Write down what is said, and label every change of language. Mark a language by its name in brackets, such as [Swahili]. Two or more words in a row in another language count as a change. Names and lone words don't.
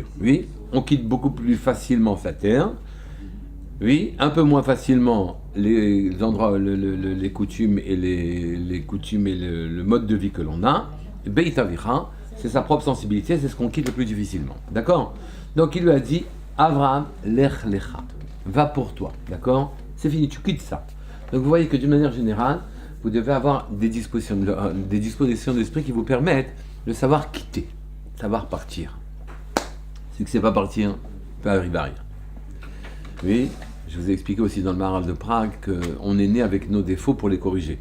[French] Oui, on quitte beaucoup plus facilement sa terre, oui, un peu moins facilement les endroits, les coutumes et les coutumes et le mode de vie que l'on a. [Hebrew] בית אביך, [French] c'est sa propre sensibilité, c'est ce qu'on quitte le plus difficilement. D'accord? Donc il lui a dit, [Hebrew] Avraham, לך לך, [French] va pour toi. D'accord? C'est fini, tu quittes ça. Donc vous voyez que d'une manière générale, vous devez avoir des dispositions d'esprit qui vous permettent de savoir quitter, savoir partir. Si c'est pas partir, peut arriver à rien. Oui, je vous ai expliqué aussi dans le Maharal de Prague qu'on est né avec nos défauts pour les corriger.